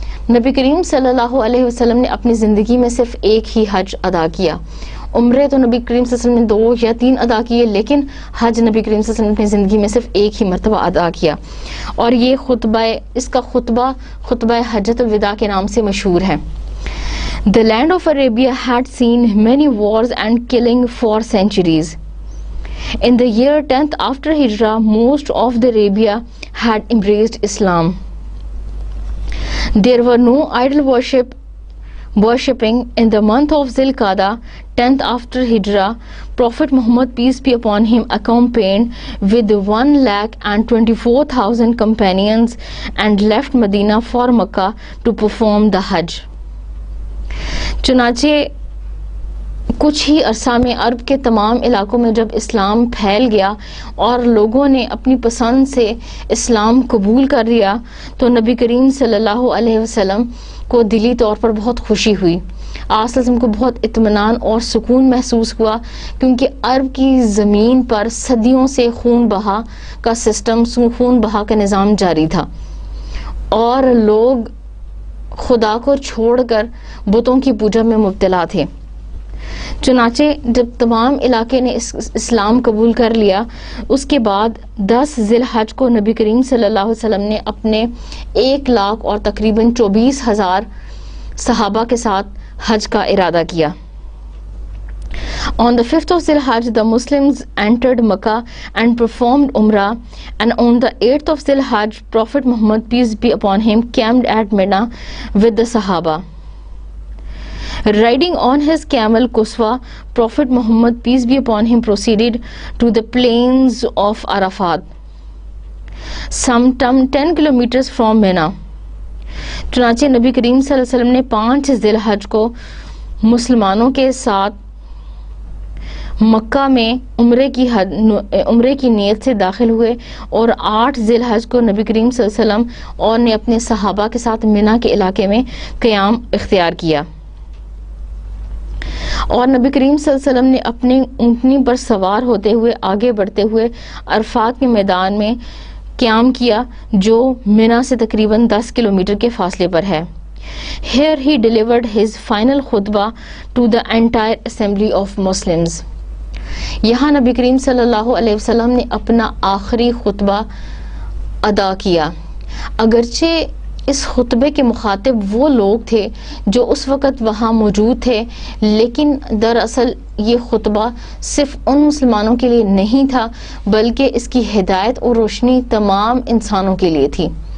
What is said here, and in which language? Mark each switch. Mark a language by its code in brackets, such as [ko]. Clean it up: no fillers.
[ur] نبی کریم صلی اللہ علیہ وسلم نے اپنی زندگی میں صرف ایک ہی حج ادا کیا. عمرے تو نبی کریم صلی اللہ علیہ وسلم نے 2 یا 3 ادا کیے، لیکن حج نبی کریم صلی اللہ علیہ وسلم نے اپنی زندگی میں صرف ایک ہی مرتبہ ادا کیا اور یہ اس کا خطبہ حجۃ الوداع کے نام سے مشہور ہے. [en] The land of Arabia had seen many wars and killing for centuries. In the year 10th after Hijrah, most of the Arabia had embraced Islam. There were no idol worshipping. In the month of Zilqa'dah, 10th after Hijrah, Prophet Muhammad, peace be upon him, accompanied with 1,24,000 companions and left Medina for Makkah to perform the Hajj. [ur] چنانچہ کچھ ہی عرصہ میں عرب کے تمام علاقوں میں جب اسلام پھیل گیا اور لوگوں نے اپنی پسند سے اسلام قبول کر لیا تو نبی کریم صلی اللہ علیہ وسلم کو دلی طور پر بہت خوشی ہوئی. آپ صلی اللہ علیہ وسلم کو بہت اطمینان اور سکون محسوس ہوا کیونکہ عرب کی زمین پر صدیوں سے خون بہا کا سسٹم، خون بہا کا نظام جاری تھا اور لوگ خدا کو چھوڑ کر بتوں کی پوجا میں مبتلا تھے. چنانچہ جب تمام علاقے نے اسلام قبول کر لیا اس کے بعد 10 ذی الحج کو نبی کریم صلی اللہ علیہ وسلم نے اپنے 1 لاکھ اور تقریباً 24,000 صحابہ کے ساتھ حج کا ارادہ کیا. [en] On the 5th of Zilhajj, the Muslims entered Makkah and performed Umrah, and on the 8th of Zilhajj, Prophet Muhammad, peace be upon him, camped at Mina with the Sahaba. Riding on his camel Quswa, Prophet Muhammad, peace be upon him, proceeded to the plains of Arafat, some 10 kilometers from Mina. [ur] چنانچہ نبی کریم صلی اللہ علیہ وسلم نے 5 ذی الحج کو مسلمانوں کے ساتھ مکہ میں عمرے کی نیت سے داخل ہوئے اور 8 ذی الحج کو نبی کریم صلی اللہ علیہ وسلم اور نے اپنے صحابہ کے ساتھ منا کے علاقے میں قیام اختیار کیا اور نبی کریم صلی اللہ علیہ وسلم نے اپنی اونٹنی پر سوار ہوتے ہوئے آگے بڑھتے ہوئے عرفات کے میدان میں قیام کیا جو منا سے تقریباً 10 کلومیٹر کے فاصلے پر ہے. [en] Here he delivered his final khutbah to the entire assembly of Muslims. [ur] یہاں نبی کریم صلی اللہ علیہ وسلم نے اپنا آخری خطبہ ادا کیا. اگرچہ اس خطبے کے مخاطب وہ لوگ تھے جو اس وقت وہاں موجود تھے، لیکن دراصل یہ خطبہ صرف ان مسلمانوں کے لیے نہیں تھا بلکہ اس کی ہدایت اور روشنی تمام انسانوں کے لیے تھی.